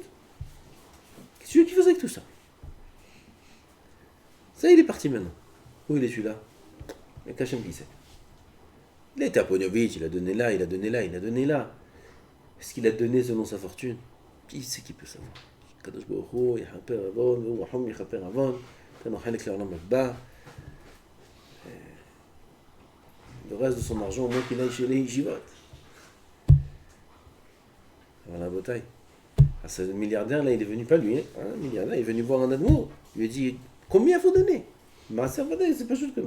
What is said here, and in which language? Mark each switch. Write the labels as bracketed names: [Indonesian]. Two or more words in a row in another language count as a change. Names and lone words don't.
[French] Qu'est-ce que tu veux qu'il fasse avec tout ça? Ça, il est parti maintenant. Où il est celui-là? Il y a Kachem qui sait. Il était à Pognovitch, il a donné là, il a donné là, il a donné là. Est-ce qu'il a donné selon sa fortune? Qui c'est qui peut savoir? [Hebrew] הקדוש ברוך הוא יכפר עוון, והוא רחום יכפר עוון, נותן לו חלק לעולם הבא. [French] Le reste de son argent, au moins qu'il aille chez les yeshivot. Voilà, bataille. Ah, ce milliardaire-là, il est venu, pas lui, hein, un milliardaire, il est venu voir un amour. Il lui a dit, combien il faut donner? [Hebrew] מעשר ודאי, [French] c'est pas juste que non.